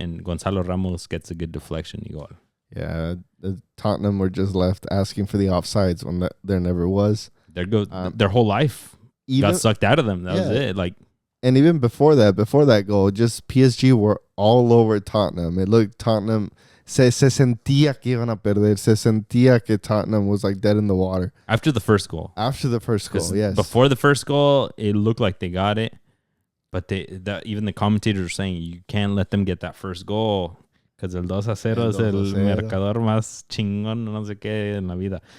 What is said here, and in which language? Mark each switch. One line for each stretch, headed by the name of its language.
English: And Gonzalo Ramos gets a good deflection y goal. Yeah, Tottenham were just left asking for the offsides when there never was. Their whole life got sucked out of them. That was it. Like, and even before that goal, just PSG were all over Tottenham. It looked Tottenham...
Spanish: Se sentía que iban a perder. Se sentía que
English: Tottenham was like dead in the water. After the first goal, yes. Before the first goal, it looked like they got it. But even the commentators are saying you can't let them get that first goal because
Spanish: el 2-0 es el marcador más chingón, no sé qué en la vida.